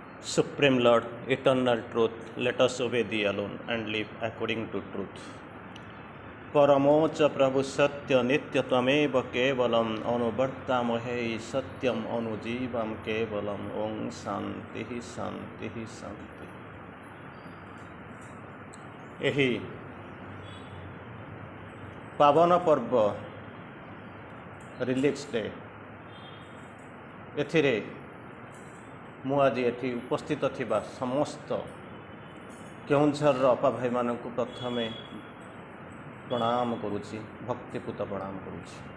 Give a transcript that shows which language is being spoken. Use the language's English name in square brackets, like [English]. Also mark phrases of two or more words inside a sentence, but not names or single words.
[English] Supreme Lord, eternal truth, let us obey thee alone and live according to truth. [Sanskrit] परमोच प्रभु सत्य नित्य त्वमेव केवलम अनुवर्तामहे सत्यम अनुजीवम केवलम ओं शांति शांति शांति। [Odia] ଏହି ପାବନ ପର୍ବ ରିଲିକ୍ସ ଡେ ଏଥିରେ ମୁ ଆଜି ଏଠି ଉପସ୍ଥିତ ଥିବା ସମସ୍ତ କେଉଁଝର ଅପା ଭାଇ ମାନଙ୍କୁ ପ୍ରଥମେ ପ୍ରଣାମ କରୁଛି, ଭକ୍ତିପୂତ ପ୍ରଣାମ କରୁଛି।